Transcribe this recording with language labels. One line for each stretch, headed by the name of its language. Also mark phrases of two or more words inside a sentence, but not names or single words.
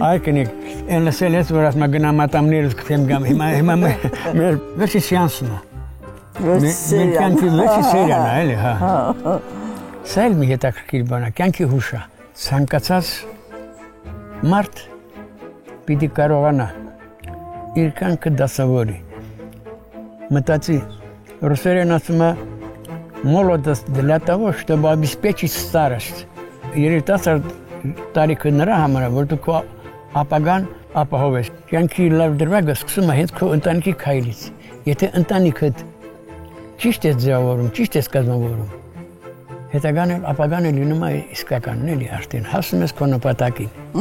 Armenian: Այկնիկ, են լսել ես, որ ասում գնամ ատամներս կթեմ գամ, հիմա մեր վերջի սեանսն է։ Մեր կյանքի վերջի սերիան է, էլի, հա։ Սա էլ մի հետաքրքիր բան է, կյանքի հուշ է։ Ցանկացած մարդ պիտի կարողանա իր կյանքը դասավորի։ Մտածի, ռուսերեն ասում է
Russian: молодость для того, чтобы обеспечить старость.
Armenian: Երիտասարդ տարիքը նրա համար է, որ դու քո ապագան ապահովես։ Կյանքի լավ դրվագը սկսում է հենց քո ընտանիքի քայլից։ Եթե ընտանիքդ ճիշտ է ձևավորում, ճիշտ է կազմավորում, հետագան էլ ապագան էլ լինում է իսկականն էլի արդեն հասնում ես քո նպատակին։